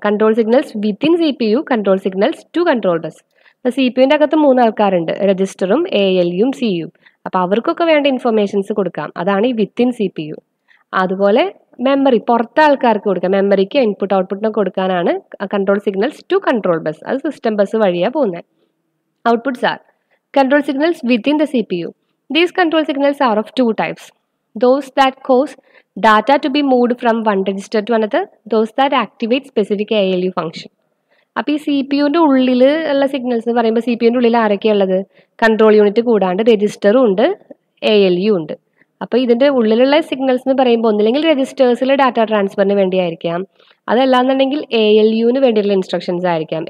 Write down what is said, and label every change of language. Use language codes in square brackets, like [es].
[en] Control signals within CPU, control signals to control bus. [ml] അപ്പോൾ CPU-ൻ്റെ അകത്ത് 3 ആൾക്കാരുണ്ട്, രജിസ്റ്ററും ALU-യും CU. അപ്പോൾ അവർക്കൊക്കെ വേണ്ട ഇൻഫർമേഷൻസ് കൊടുക്കാം, അതാണ് ഈ വിത്തിൻ CPU. അതുപോലെ മെമ്മറി പുറത്തെ ആൾക്കാർക്ക് കൊടുക്കാം, മെമ്മറിക്ക് ഇൻപുട്ട് ഔട്ട്പുട്ടിനൊക്കെ കൊടുക്കാനാണ് [en] Control signals to control bus. [ml] അത് സിസ്റ്റം ബസ് വഴിയാണ് പോകുന്നത്. [en] Outputs are control signals within the CPU. These control signals are of two types: those that cause data to be moved from one register to another, those that activate specific ALU function. [ml] അപ്പോൾ ഈ CPU-ൻ്റെ ഉള്ളിൽ ഉള്ള signals എന്ന് പറയുമ്പോൾ CPU-ൻ്റെ ഉള്ളിൽ ആരൊക്കെയുള്ളത്? Control unit കൂടാണ്ട് രജിസ്റ്ററും ഉണ്ട്, ALU ഉണ്ട്. അപ്പോൾ ഇതിൻ്റെ ഉള്ളിലുള്ള സിഗ്നൽസ് എന്ന് പറയുമ്പോൾ ഒന്നില്ലെങ്കിൽ രജിസ്റ്റേഴ്സിൽ ഡാറ്റ ട്രാൻസ്ഫറിന് വേണ്ടിയായിരിക്കാം, അതല്ലാന്നുണ്ടെങ്കിൽ ALU-ന് വേണ്ടിയുള്ള ഇൻസ്ട്രക്ഷൻസ് ആയിരിക്കാം.